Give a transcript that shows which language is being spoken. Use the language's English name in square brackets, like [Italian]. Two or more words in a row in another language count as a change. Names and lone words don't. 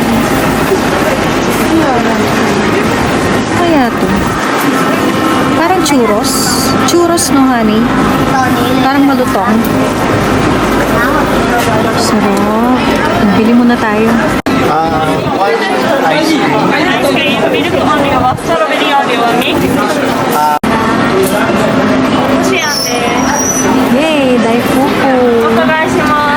[Filipino] Kaya to. Parang churros. Churros no, honey? Parang malutong. Sarap. Bili muna tayo. [English] One ice cream. [Japanese] ミルクあんはストロベリーあんはミックスシアンです [English] Yay! Daifuku! [Japanese] お伺いします